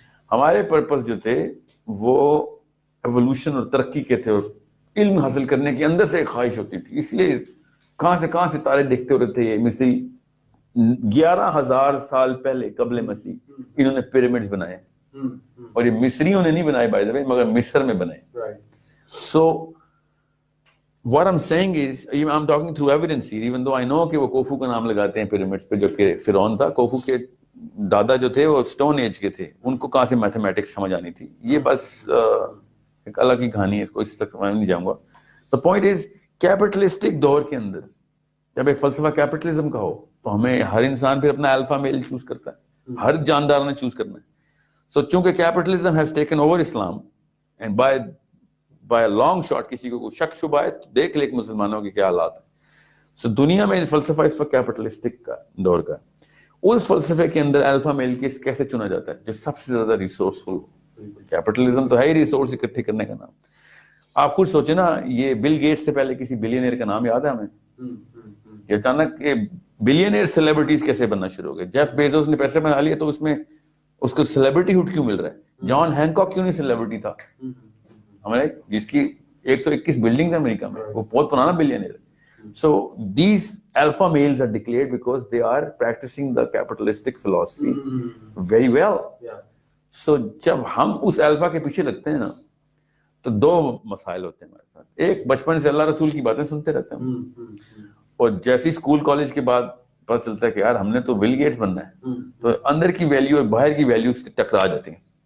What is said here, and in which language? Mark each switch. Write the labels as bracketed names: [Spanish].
[Urdu] ہمارے پرپز جو تھے وہ ایوولوشن اور ترقی کے تھے، اور علم حاصل کرنے کی اندر سے ایک خواہش ہوتی تھی. اس لیے کہاں سے تارے دیکھتے ہوتے تھے. یہ مصری 11,000 سال پہلے قبل مسیح انہوں نے پیرامڈز بنائے، اور یہ مصریوں نے نہیں بنائے بائی دا وے، مگر مصر میں بنائے. [English] So what I'm saying is, I'm talking through evidence here, even though I know [Urdu] کہ وہ کوفو کا نام لگاتے ہیں پیرامڈز پہ جو کہ فرعون تھا. کوفو کے دادا جو تھے وہ اسٹون ایج کے تھے، ان کو کہاں سے میتھمیٹکس سمجھ آنی تھی. یہ بس ایک الگ ہی کہانی ہے، اس کو اس تک میں نہیں جاؤں گا. [English] The point is [Urdu] کیپٹلسٹک دور کے اندر جب ایک فلسفہ کیپٹلزم کا ہو تو ہمیں ہر انسان پھر اپنا الفا میل چوز کرتا ہے، ہر جاندار نے چوز کرنا ہے. سو چونکہ capitalism [English] has taken over Islam and by long shot [Urdu] کسی کو کوئی شک شبہ ہے تو دیکھ لے کہ مسلمانوں کے کیا حالات ہیں. سو دنیا میں فلسفہ اس وقت کیپٹلسٹک کا دور کا ہے. اس فلسفے کے اندر الفا میل کیسے چنا جاتا ہے جو سب سے زیادہ ریسورسفل ہو. کیپٹلزم تو ہے ہی ریسورس اکٹھے کرنے کا نام. آپ خود سوچیں نا، یہ بل گیٹس سے پہلے کسی بلینئر کا نام یاد ہے ہمیں؟ یہ اچانک بلینئر سیلیبریٹیز کیسے بننا شروع ہو گئے؟ جیف بیزوس نے پیسے بنا لیے تو اس میں اس کو سیلیبریٹی ہوڈ کیوں مل رہا ہے؟ جان ہینکاک کیوں نہیں سیلیبریٹی تھا ہمارے، جس کی 121 بلڈنگ ہے امریکہ میں، وہ بہت پرانا بلینئر ہے. [English] So these alpha males are declared because they are practicing the capitalistic philosophy very well. [Urdu] So جب ہم اس الفا کے پیچھے لگتے ہیں نا تو دو مسائل ہوتے ہیں ہمارے ساتھ. ایک، بچپن سے اللہ رسول کی باتیں سنتے رہتے ہیں، اور جیسے اسکول کالج کے بعد پتہ چلتا ہے کہ یار ہم نے تو بل گیٹس بننا ہے، تو اندر کی ویلیو اور باہر کی ویلیو ٹکرا جاتی ہیں.